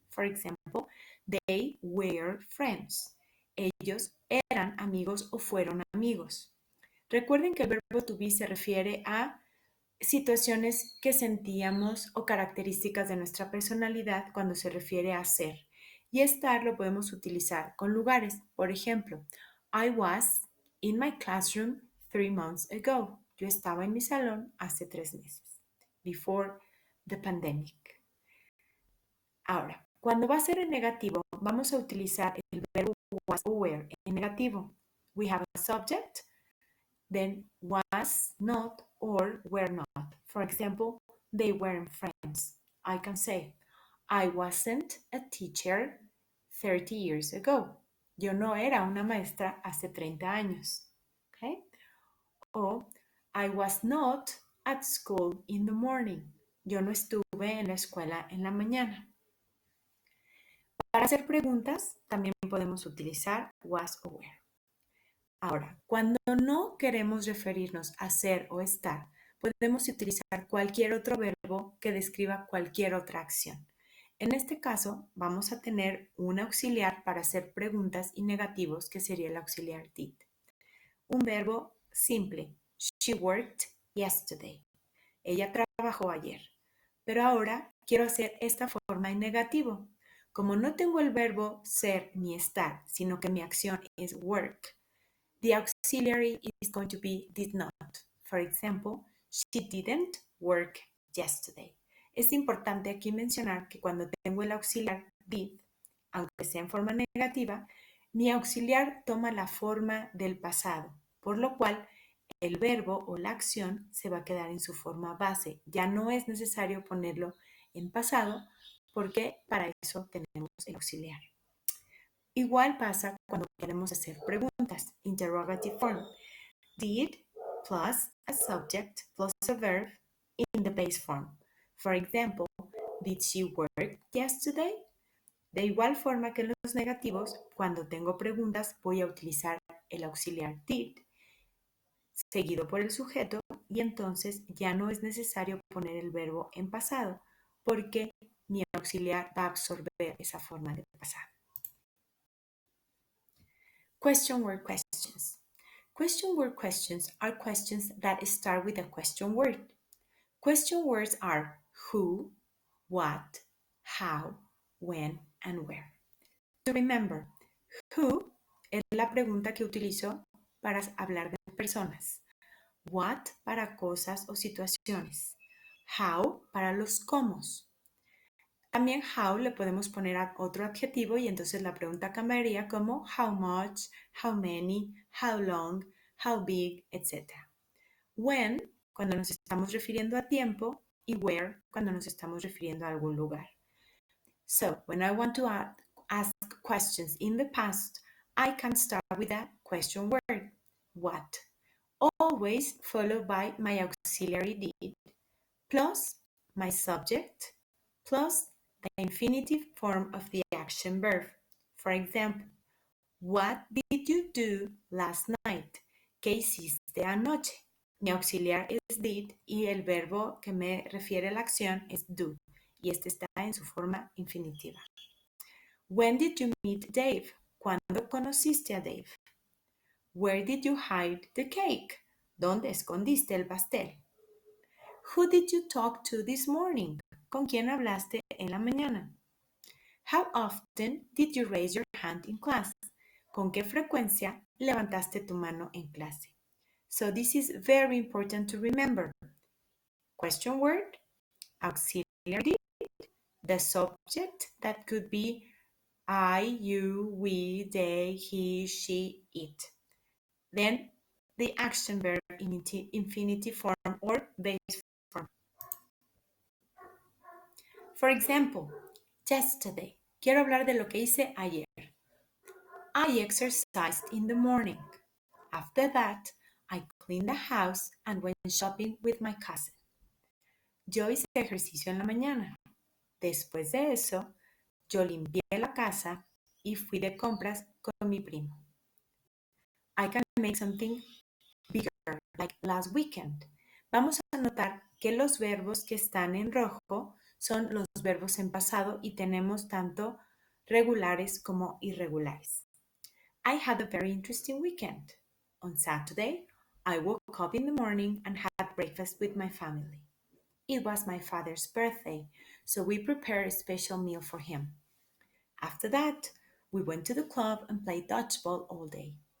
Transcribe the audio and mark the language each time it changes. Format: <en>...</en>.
<en>For example, they were friends.</en> <es>Ellos eran amigos o fueron amigos. Recuerden que el verbo to be se refiere a situaciones que sentíamos o características de nuestra personalidad cuando se refiere a ser. Y estar lo podemos utilizar con lugares. Por ejemplo,</es> <en>I was in my classroom 3 months ago.</en> <es>Yo estaba en mi salón hace 3 meses.</es> <en>Before the pandemic.</en> <es>Ahora, cuando va a ser en negativo, vamos a utilizar el verbo was o were en negativo.</es> <en>We have a subject, then was not or were not. For example, they weren't friends. I can say, I wasn't a teacher 30 years ago.</en> <es>Yo no era una maestra hace 30 años.</es> <en>Okay? O I was not at school in the morning.</en> <es>Yo no estuve en la escuela en la mañana. Para hacer preguntas, también podemos utilizar was o were. Ahora, cuando no queremos referirnos a ser o estar, podemos utilizar cualquier otro verbo que describa cualquier otra acción. En este caso, vamos a tener un auxiliar para hacer preguntas y negativos, que sería el auxiliar did. Un verbo simple.</es> <en>She worked yesterday.</en> <es>Ella trabajó ayer. Pero ahora quiero hacer esta forma en negativo. Como no tengo el verbo ser ni estar, sino que mi acción es work,</es> <en>the auxiliary is going to be did not. For example, she didn't work yesterday.</en> <es>Es importante aquí mencionar que cuando tengo el auxiliar did, aunque sea en forma negativa, mi auxiliar toma la forma del pasado, por lo cual el verbo o la acción se va a quedar en su forma base. Ya no es necesario ponerlo en pasado porque para eso tenemos el auxiliar. Igual pasa cuando queremos hacer preguntas.</es> <en>Interrogative form. Did plus a subject plus a verb in the base form. For example, did she work yesterday?</en> <es>De igual forma que en los negativos, cuando tengo preguntas voy a utilizar el auxiliar did seguido por el sujeto y entonces ya no es necesario poner el verbo en pasado porque mi auxiliar va a absorber esa forma de pasado.</es> <en>Question word questions. Question word questions are questions that start with a question word. Question words are who, what, how, when, and where. To remember,</en> <es>who es la pregunta que utilizo para hablar de personas. What para cosas o situaciones. How para los cómo. También how le podemos poner otro adjetivo y entonces la pregunta cambiaría como how much, how many, how long, how big, etc. When, cuando nos estamos refiriendo a tiempo, y where, cuando nos estamos refiriendo a algún lugar.</es> <en>So, when I want to ask questions in the past, I can start with a question word, what, always followed by my auxiliary did, plus my subject, plus the infinitive form of the action verb. For example, what did you do last night?</en> <es>¿Qué hiciste anoche? Mi auxiliar es did y el verbo que me refiere a la acción es do. Y este está en su forma infinitiva.</es> <en>When did you meet Dave?</en> <es>¿Cuándo conociste a Dave?</es> <en>Where did you hide the cake?</en> <es>¿Dónde escondiste el pastel?</es> <en>Who did you talk to this morning?</en> <es>¿Con quién hablaste en la mañana?</es> <en>How often did you raise your hand in class?</en> <es>¿Con qué frecuencia levantaste tu mano en clase?</es> <en>So this is very important to remember. Question word, auxiliary, the subject that could be I, you, we, they, he, she, it. Then the action verb in infinitive form or base form. For example, yesterday.</en> <es>Quiero hablar de lo que hice ayer.</es> <en>I exercised in the morning. After that, I cleaned the house and went shopping with my cousin.</en> <es>Yo hice ejercicio en la mañana. Después de eso, yo limpié la casa y fui de compras con mi primo.</es> <en>I can make something bigger, like last weekend.</en> <es>Vamos a notar que los verbos que están en rojo son los verbos en pasado y tenemos tanto regulares como irregulares.</es> <en>I had a very interesting weekend. On Saturday, I woke up in the morning and had breakfast with my family. It was my father's birthday, so we prepared a special meal for him. After that, we went to the club and played dodgeball all day.</en>